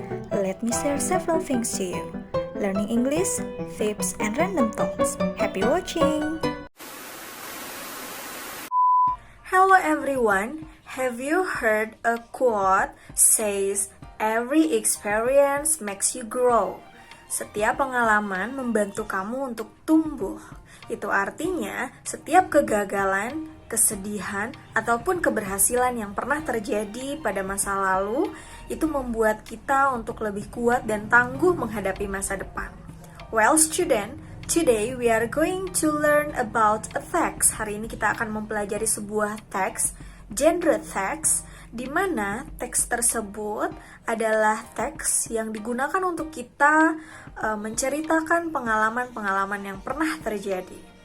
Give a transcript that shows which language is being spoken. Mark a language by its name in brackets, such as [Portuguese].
[English] Let me share several things to you. Learning English, tips, and random thoughts. Happy watching! Hello everyone, have you heard a quote says, "Every experience makes you grow." [Indonesian] Setiap pengalaman membantu kamu untuk tumbuh. Itu artinya, setiap kegagalan, kesedihan, ataupun keberhasilan yang pernah terjadi pada masa lalu, itu membuat kita untuk lebih kuat dan tangguh menghadapi masa depan. [English] Well, student, today we are going to learn about a text. [Indonesian] Hari ini kita akan mempelajari sebuah teks, genre teks, di mana teks tersebut adalah teks yang digunakan untuk kita menceritakan pengalaman-pengalaman yang pernah terjadi.